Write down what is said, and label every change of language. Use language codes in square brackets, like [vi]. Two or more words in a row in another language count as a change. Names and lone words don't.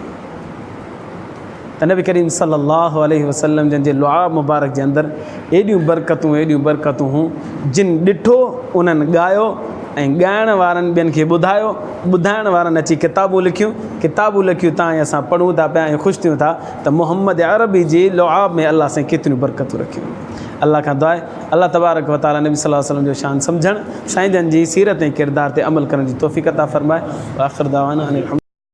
[sd] त नबी करीम [ar] صلى الله عليه وسلم [sd] जंहिंजे लुआ मुबारक जे अंदरि एॾियूं बरकतूं हूं, जिन ॾिठो उन्हनि ॻायो, ऐं ॻाइण वारनि ॿियनि खे ॿुधायो, ॿुधाइण वारनि अची किताबूं लिखियूं तव्हां ऐं असां पढ़ूं था पिया ऐं ख़ुशि थियूं था त मुहम्मद अरबी जी लुआब में अल्लाह साईं केतिरियूं बरकतूं रखियूं। अल्लाह खां दुआ आहे [ar] الله تبارك وتعالى [sd] नबी [ar] صلى الله عليه وسلم [sd] जो शान सम्झणु, साईं जन जी सीरत ऐं किरदार ते अमल करण जी तौफ़ीक़ अता फ़रमाए। आख़िर दावाना